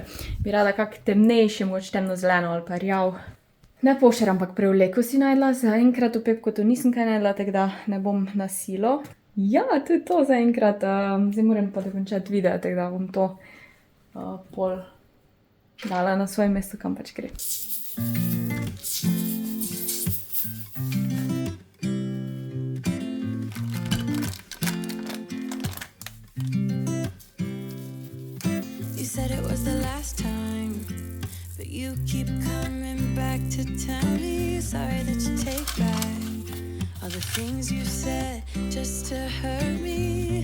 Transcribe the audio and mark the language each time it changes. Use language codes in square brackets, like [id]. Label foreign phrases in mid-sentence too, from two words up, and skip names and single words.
[sl] Bi rada kak temnejši, mogoče temno zeleno ali pa rjav. Ne pošter, ampak prevleko si najdla, zaenkrat v Pepkotu nisem kaj najdla, tako da ne bom na silo. Ja, to je to zaenkrat, zdaj moram pa dokončati video, tako da bom to pol dala na svoje mesto, kam pač gre. [en] You said it was the last time, but you keep coming back to tell me sorry that you take back all the things you said just to hurt me.